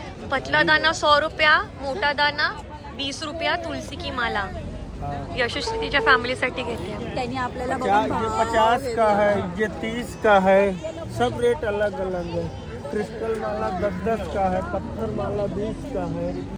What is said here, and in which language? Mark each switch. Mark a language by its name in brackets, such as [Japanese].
[Hindi] पतला दाना 100 रुपया, मोटा दाना 20 रुपया, तुलसी की माला. [Marathi] यशस्वी तिच्या फॅमिलीसाठी घेतली. त्यांनी आपल्याला [Hindi] 50 का है, ये 30 का है, सब रेट अलग अलग है. क्रिस्टल माला 10-10 का है, पत्थर माला 20 का है.